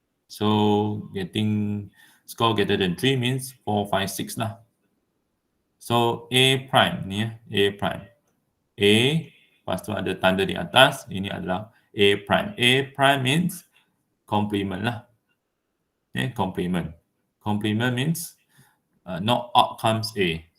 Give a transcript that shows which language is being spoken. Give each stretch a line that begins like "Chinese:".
English: So getting score greater than 3 means 4, 5, 6 lah. So A prime ni A prime.
Malay: A, lepas tu ada tanda di atas, ini adalah A prime.
English: A prime means complement lah. Okay, complement. Complement means not outcomes A.